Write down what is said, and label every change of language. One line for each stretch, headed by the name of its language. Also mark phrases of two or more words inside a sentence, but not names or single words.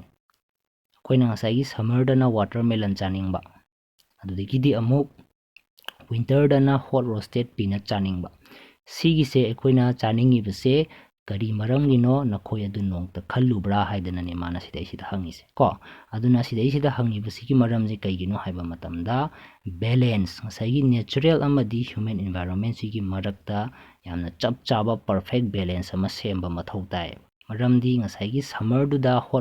Manipuri: Akoina ngasai summer dana watermelon chaningba adudagidi amuk winter dana
English: hot roasted peanut
Manipuri: chaningba sigise akoina chaningibase ꯀꯔꯤ ꯃꯔꯝꯒꯤꯅꯣ ꯅꯈꯣꯏ ꯑꯗꯨ ꯅꯣꯡꯇ ꯈꯜꯂꯨꯕ꯭ꯔꯥ ꯍꯥꯏꯗꯅꯅꯦ ꯃꯥꯅ ꯁꯤꯗꯩꯁꯤꯗ ꯍꯪꯉꯤꯁꯦ ꯀꯣ ꯑꯗꯨꯅ ꯁꯤꯗꯩꯁꯤꯗ ꯍꯪꯉꯤꯕꯁꯤꯒꯤ ꯃꯔꯝꯁꯦ ꯀꯩꯒꯤꯅꯣ ꯍꯥꯏꯕ ꯃꯇꯝꯗ ꯕꯦꯂꯦꯟꯁ ꯉꯁꯥꯏꯒꯤ ꯅꯦꯆꯔꯦꯜ ꯑꯃꯗꯤ
English: human environmentsigi
Manipuri: ꯃꯔꯛꯇ ꯌꯥꯝꯅ ꯆꯞ ꯆꯥꯕ
English: perfect balance
Manipuri: ꯑꯃ ꯁꯦꯝꯕ ꯃꯊꯧ ꯇꯥꯏ ꯃꯔꯝꯗꯤ ꯉꯁꯥꯏꯒꯤ ꯁꯝꯃꯔꯗꯨꯗ ꯍꯣꯠ